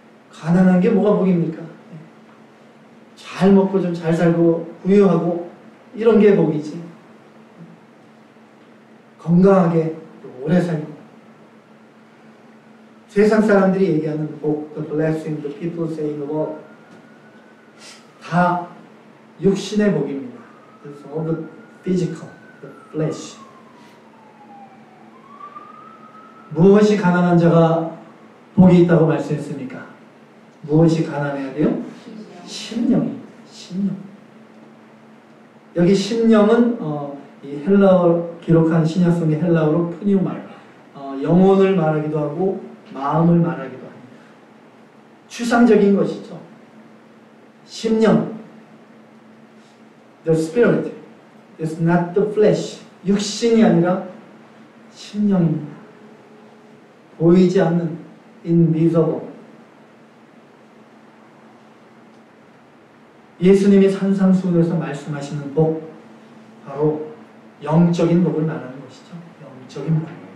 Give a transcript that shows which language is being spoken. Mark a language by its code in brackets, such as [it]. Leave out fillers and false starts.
[ko] 가난한 게 뭐가 복입니까? 잘 먹고 좀 잘 살고 부유하고 이런 게 복이지. 건강하게 오래 살고. 세상 사람들이 얘기하는 복, [en] the blessing, the people saying about [ko] 다 육신의 복입니다. [en] It's all the physical, the flesh. [ko] 무엇이 가난한 자가 복이 있다고 말씀했습니까? 무엇이 가난해야 돼요? 심령입니다. 심령. 여기 심령은 이 헬라어 기록한 신약성의 헬라어로 푸니우말, 영혼을 말하기도 하고 마음을 말하기도 합니다. 추상적인 것이죠. [en] 심령, the spirit, is not the flesh. [ko] 육신이 아니라 심령입니다. 보이지 않는 invisible. 예수님이 산상수훈에서 말씀하시는 복, 바로 영적인 복을 말하는 것이죠. 영적인 복.